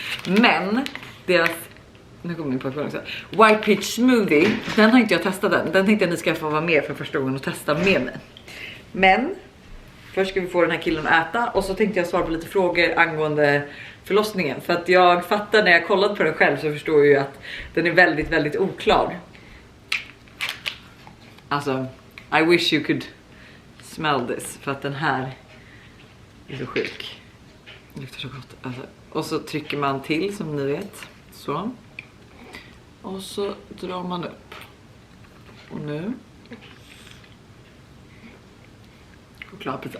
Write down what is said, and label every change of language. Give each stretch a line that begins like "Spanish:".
Swedish: Men deras, nu kommer min pojkvän också, White Peach Smoothie, den har inte jag testat än. Den tänkte jag ni ska få vara med för första gången och testa med mig. Men först ska vi få den här killen att äta och så tänkte jag svara på lite frågor angående förlossningen. För att jag fattar när jag kollat på den själv så förstår jag ju att den är väldigt, väldigt oklar.
English: Alltså, I wish you could smell this.
Swedish: För att den här är så sjuk. Det luktar så gott. Alltså. Och så trycker man till som ni vet. Så. Och så drar man upp. Och nu. Chokladpizza.